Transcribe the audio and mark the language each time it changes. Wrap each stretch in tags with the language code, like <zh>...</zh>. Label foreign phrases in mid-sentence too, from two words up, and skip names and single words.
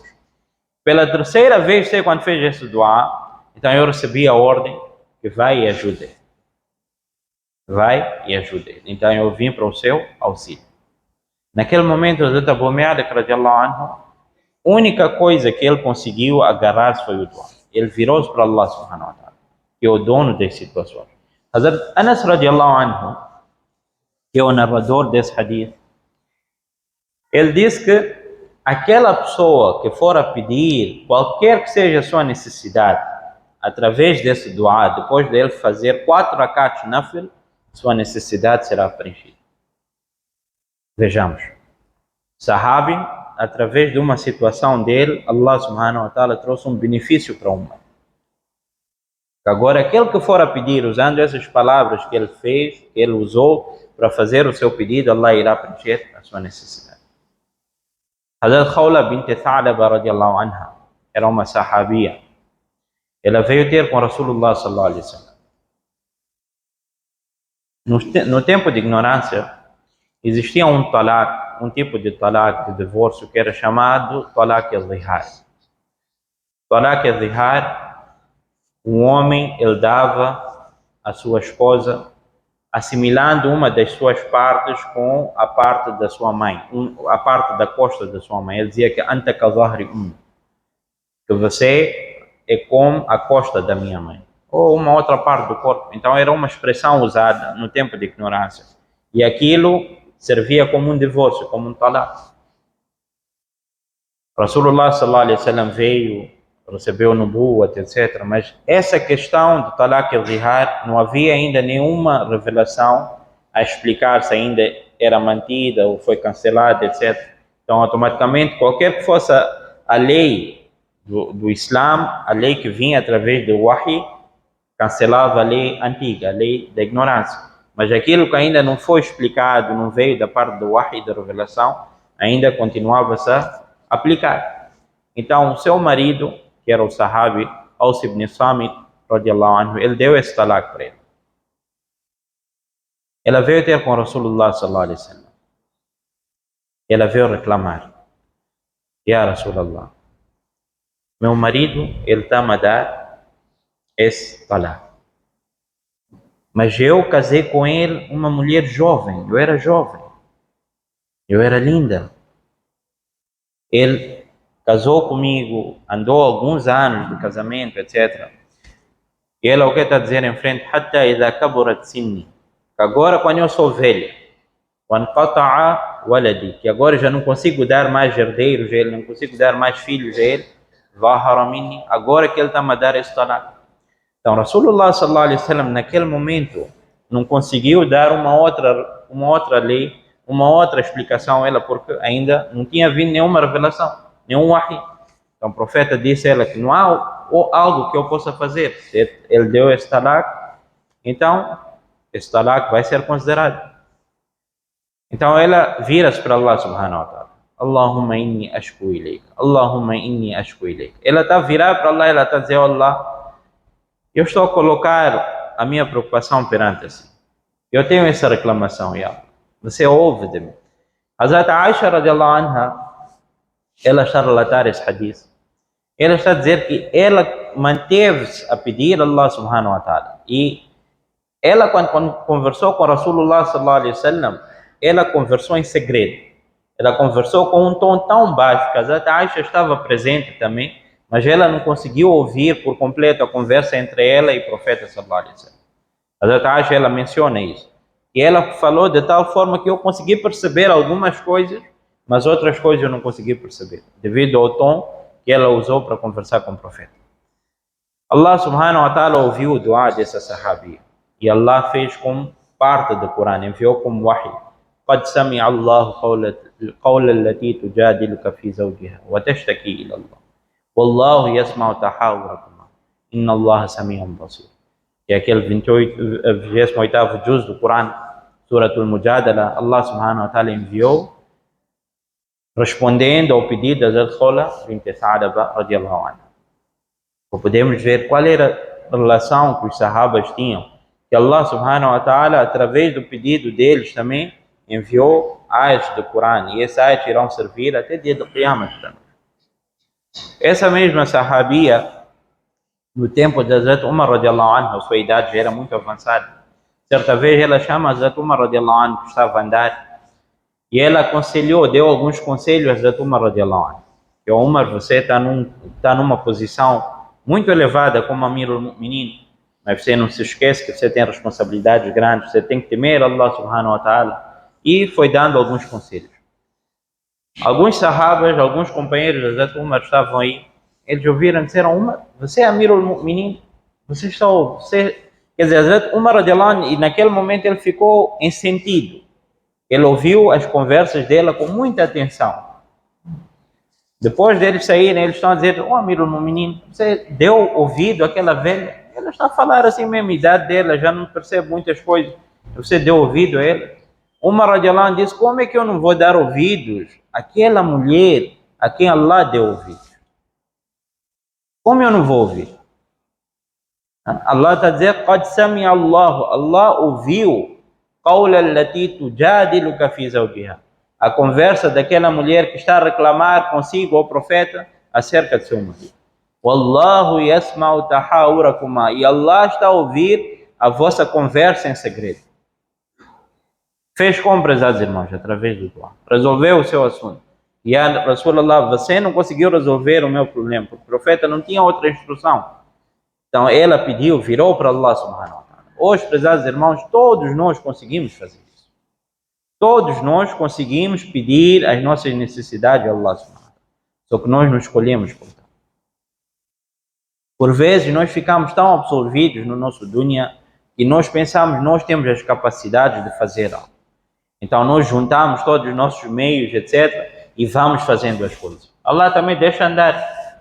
<pt>Pela terceira vez, você quando fez esse dua, então eu recebi a ordem que vai e ajude. Vai e ajude. Então eu vim para o seu auxílio. Naquele momento, o Hazrat Abu Malak,</pt> <ar>رضي الله عنه,</ar> <pt>a única coisa que ele conseguiu agarrar foi o dua. Ele virou-se para</pt> <ar>الله سبحانه وتعالى,</ar> <pt>que é o dono das situações. Hazrat Anas</pt> <ar>رضي الله عنه,</ar> <pt>que é o narrador desse hadith, ele diz que aquela pessoa que for a pedir qualquer que seja a sua necessidade, através desse dua, depois dele fazer 4</pt> <ar>ركعات نفل,</ar> <pt>sua necessidade será preenchida. Vejamos. Sahabi, através de uma situação dele,</pt> <ar>الله سبحانه وتعالى</ar> <pt>trouxe um benefício para o mundo. Agora, aquele que for a pedir, usando essas palavras que ele fez, que ele usou para fazer o seu pedido, Allah irá preencher a sua necessidade. Hazrat Khawla bint Tha'laba</pt> <ar>رضي الله عنها</ar> <pt>era uma sahabia. Ela veio ter com Rasulullah</pt> <ar>صلى الله عليه وسلم.</ar> <pt>No tempo de ignorância, existia um talaq, um tipo de talaq, de divórcio, que era chamado</pt> <ar>طلاق الظهار. طلاق الظهار,</ar> <pt>um homem, ele dava a sua esposa, assimilando uma das suas partes com a parte da sua mãe, a parte da costa da sua mãe. Ele dizia que</pt> <ar>أنت كظهري</ar> <pt>que você é como a costa da minha mãe, ou uma outra parte do corpo. Então era uma expressão usada no tempo de ignorância. E aquilo servia como um divórcio, como um talaq. Rasulullah</pt> <ar>صلى الله عليه وسلم</ar> <pt>veio, recebeu nubuwat, etc. Mas essa questão do</pt> <ar>طلاق الظهار,</ar> <pt>não havia ainda nenhuma revelação a explicar se ainda era mantida ou foi cancelada, etc. Então, automaticamente, qualquer que fosse a lei do Islã, a lei que vinha através do Wahy, cancelava a lei antiga, a lei da ignorância. Mas aquilo que ainda não foi explicado, não veio da parte do Wahy, da revelação, ainda continuava-se a aplicar. Então, o seu marido, que era o sahabi Aus ibn Samit,</pt> <ar>رضي الله عنه,</ar> <pt>ele deu esse talaq para ele. Ela veio ter com Rasulullah</pt> <ar>صلى الله عليه وسلم.</ar> <pt>Ela veio reclamar:</pt> <ar>يا رسول الله,</ar> <pt>meu marido, ele está-me a dar esse talaq. Mas eu casei com ele uma mulher jovem, eu era jovem, eu era linda. Ele casou comigo, andou alguns anos de casamento, etc. E ela o que está a dizer em frente?</pt> <ar>حتى إذا كبرت سني,</ar> <pt>que agora quando eu sou velha,</pt> <ar>وانقطع ولدي,</ar> <pt>que agora já não consigo dar mais herdeiros a ele, não consigo dar mais filhos a ele,</pt> <ar>ظاهر مني,</ar> <pt>agora que ele está a dar esse talaq. Então Rasulullah</pt> <ar>صلى الله عليه وسلم</ar> <pt>naquele momento não conseguiu dar uma outra lei, uma outra explicação a ela, porque ainda não tinha vindo nenhuma revelação, nenhum wahy. Então o profeta disse a ela que não há algo que eu possa fazer. Se ele deu esse talaq, então esse talaq vai ser considerado. Então ela vira-se para</pt> <ar>الله سبحانه وتعالى: اللهم إني أشكو إليك، اللهم إني أشكو إليك.</ar> <pt>Ela está a virar para Allah, ela está a dizer: Allah, eu estou a colocar a minha preocupação perante si. Eu tenho essa reclamação, ya. Você ouve de mim. Hazrat Aisha</pt> <ar>رضي الله عنها,</ar> <pt>ela está a relatar esse hadith. Ela está a dizer que ela manteve-se a pedir a</pt> <ar>الله سبحانه وتعالى.</ar> <pt>E ela, quando conversou com Rasulullah</pt> <ar>صلى الله عليه وسلم,</ar> <pt>ela conversou em segredo. Ela conversou com um tom tão baixo que Hazrat Aisha estava presente também, mas ela não conseguiu ouvir por completo a conversa entre ela e o profeta</pt> <ar>صلى الله عليه وسلم.</ar> <pt>Hazrat Aisha, ela menciona isso. E ela falou de tal forma que eu consegui perceber algumas coisas, mas outras coisas eu não consegui perceber, devido ao tom que ela usou para conversar com o profeta.</pt> <ar>الله سبحانه وتعالى</ar> <pt>ouviu o dua dessa sahabia. E Allah fez como parte do Corão, enviou como wahy.</pt> <ar>قد سمع الله قول التي تجادلك في زوجها وتشتكي إلى الله والله يسمع تحاوركما إن الله سميع بصير.</ar> <pt>Que é aquele 28º juz do Corão, Suratul Mujadala,</pt> <ar>الله سبحانه وتعالى</ar> <pt>enviou respondendo ao pedido de Hazrat Khawla bint Sa'laba</pt> <ar>رضي الله عنها.</ar> <pt>Podemos ver qual era a relação que os sahabas tinham, que</pt> <ar>الله سبحانه وتعالى,</ar> <pt>através do pedido deles também, enviou ayats do Corão, e esses ayats irão servir até dia do Qiyamah também. Essa mesma sahabia, no tempo de Hazrat Umar</pt> <ar>رضي الله عنه,</ar> <pt>sua idade já era muito avançada. Certa vez ela chama Hazrat Umar</pt> <ar>رضي الله عنه,</ar> <pt>que estava a andar, e ela aconselhou, deu alguns conselhos a Hazrat Umar</pt> <ar>رضي الله عنه.</ar> <pt>Que Umar, você está numa posição muito elevada como</pt> <ar>أمير المؤمنين,</ar> <pt>mas você não se esquece que você tem responsabilidades grandes, você tem que temer</pt> <ar>الله سبحانه وتعالى.</ar> <pt>E foi dando alguns conselhos. Alguns sahabas, alguns companheiros de Hazrat Umar estavam aí, eles ouviram e disseram: Umar, você é</pt> <ar>أمير المؤمنين,</ar> <pt>quer dizer, Hazrat Umar</pt> <ar>رضي الله عنه,</ar> <pt>e naquele momento ele ficou em sentido. Ele ouviu as conversas dela com muita atenção. Depois deles saírem, eles estão a dizer:</pt> <ar>أمير المؤمنين,</ar> <pt>você deu ouvido àquela velha? Ela está a falar assim mesmo, a idade dela, já não percebe muitas coisas. Você deu ouvido a ela? Umar</pt> <ar>رضي الله عنه</ar> <pt>disse: como é que eu não vou dar ouvidos àquela mulher a quem Allah deu ouvidos? Como eu não vou ouvir? Allah está a dizer:</pt> <ar>قد سمع الله,</ar> <pt>Allah ouviu</pt> <ar>قول التي تجادلك في زوجها,</ar> <pt>a conversa daquela mulher que está a reclamar consigo ao profeta acerca de seu marido.</pt> <ar>والله يسمع تحاوركما.</ar> <pt>E Allah está a ouvir a vossa conversa em segredo. Fez como, prezados irmãos, através do dua. Resolveu o seu assunto. E a Rasulallah, você não conseguiu resolver o meu problema, porque o profeta não tinha outra instrução. Então ela pediu, virou para</pt> <ar>الله سبحانه وتعالى.</ar> <pt>Hoje, prezados irmãos, todos nós conseguimos fazer isso. Todos nós conseguimos pedir as nossas necessidades a</pt> <ar>الله سبحانه وتعالى.</ar> <pt>Só que nós não escolhemos por tal. Por vezes nós ficamos tão absorvidos no nosso dunya que nós pensamos, nós temos as capacidades de fazer algo. Então nós juntamos todos os nossos meios, etc. e vamos fazendo as coisas. Allah também deixa andar.</pt>